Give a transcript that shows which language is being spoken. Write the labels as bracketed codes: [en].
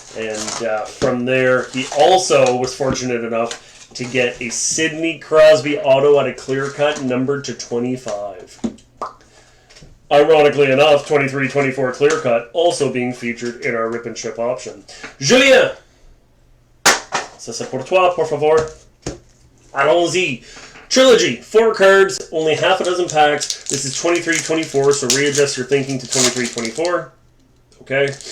[en] And from there, he also was fortunate enough to get a Sidney Crosby auto at a clear cut numbered to 25. Ironically enough, 23-24 clear cut also being featured in our rip and strip option. Julien! [fr] Ça c'est pour toi, [es] por favor. [fr] Allons-y. [en] Trilogy, 4 cards, only half a dozen packs. This is 23-24, so readjust your thinking to 23-24. Okay.